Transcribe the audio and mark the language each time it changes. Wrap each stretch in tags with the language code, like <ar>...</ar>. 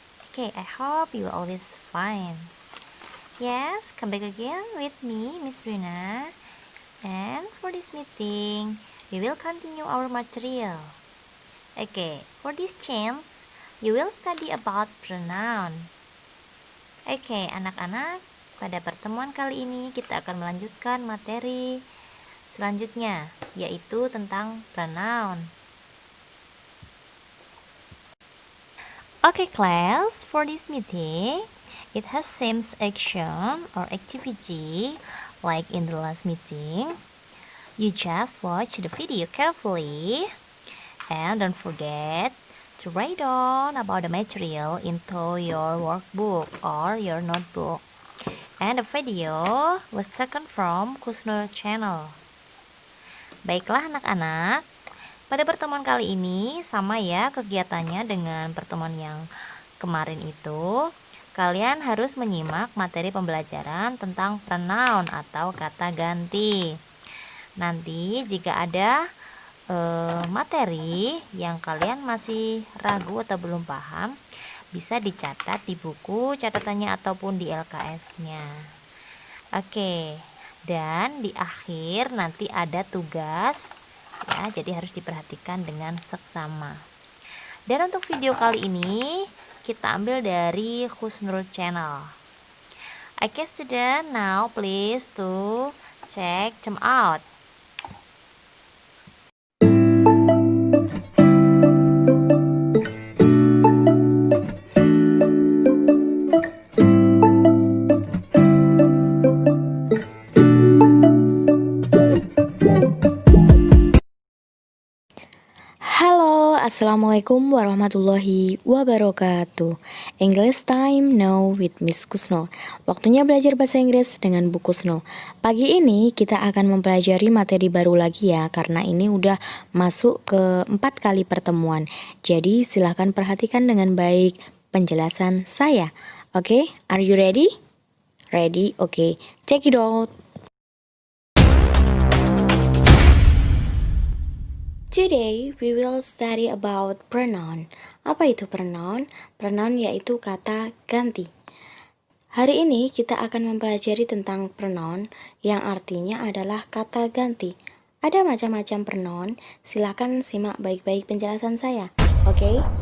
<en>Okay, I hope you are always fine. Yes, come back again with me, Miss Rina. And for this meeting, we will continue our material. Okay, for this chance, you will study about pronoun.</en> <id>Okay, anak-anak, pada pertemuan kali ini kita akan melanjutkan materi selanjutnya, yaitu tentang pronoun.</id> <en>Okay class, for this meeting, it has same action or activity like in the last meeting. You just watch the video carefully and don't forget to write down about the material into your workbook or your notebook. And the video was taken from Kusnul channel.</en> <id>Baiklah anak-anak, pada pertemuan kali ini sama ya kegiatannya dengan pertemuan yang kemarin itu. Kalian harus menyimak materi pembelajaran tentang pronoun atau kata ganti. Nanti jika ada materi yang kalian masih ragu atau belum paham, bisa dicatat di buku catatannya ataupun di LKS-nya. Oke, dan di akhir nanti ada tugas ya, jadi harus diperhatikan dengan seksama. Dan untuk video kali ini kita ambil dari Husnul channel.</id> <en>Okay student, now please to check them out.</en> <ar>Assalamualaikum warahmatullahi wabarakatuh.</ar> <en>English time now with Miss Kusno.</en> <id>Waktunya belajar bahasa Inggris dengan Bu Kusno. Pagi ini kita akan mempelajari materi baru lagi ya, karena ini udah masuk ke 4 kali pertemuan. Jadi silahkan perhatikan dengan baik penjelasan saya.</id> <en>Oke, are you ready? Ready? Oke, check it out. Today we will study about pronoun.</en> <id>Apa itu pronoun? Pronoun yaitu kata ganti. Hari ini kita akan mempelajari tentang pronoun yang artinya adalah kata ganti. Ada macam-macam pronoun, silakan simak baik-baik penjelasan saya. Oke?</id>